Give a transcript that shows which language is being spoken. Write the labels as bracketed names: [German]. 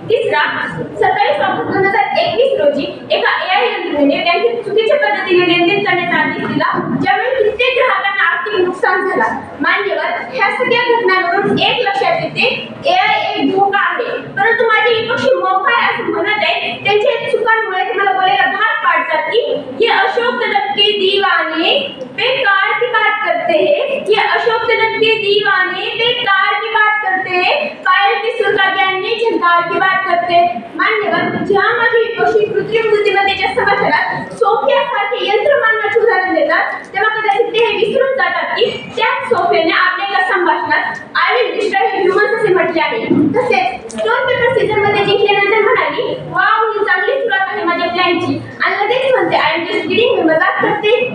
[Marathi] तिसरा, 27 ऑगस्ट 2021 रोजी एका AI यंत्रणेने बँकेत चुकीच्या पद्धतीने लेनदेन करण्याचा आदेश दिला ज्यामुळे कित्येक ग्राहकांना आर्थिक नुकसान झाला. मान्यवर, ह्या सगळ्या घटनांवरून एक लक्षात येते AI एक धोका आहे. परंतु माझे विपक्षी मोकाय असं म्हणत आहे त्यांच्या चुकांमुळे तुम्हाला बोलायला भाग पाडतात की [Hindi] ये अशोक तलक के दीवाने बेकार की बात करते हैं. ये अशोक तलक के दीवाने बेकार की बात करते हैं. पायल की सुर का ज्ञान ने झंकार की बात करते. [Marathi] मान्यवर, जेव्हा माझे विपक्षी कृत्रिम बुद्धिमत्तेच्या समर्थनात सोफियासारखे यंत्र मानवाचे उदाहरण देतात तेव्हा कदाचित ते हे विसरून जातात की त्याच सोफियाने आपल्या एका संभाषणात [English] I will destroy humans [Marathi] असे म्हटले आहे. तसेच स्टोन पेपर सीझर मध्ये जिंकल्यानंतर म्हणाली वाव ही चांगली सुरुवात आहे माझ्या प्लॅनची आणि लगेच म्हणते [English] I am just kidding [Marathi] मी मजाक करते.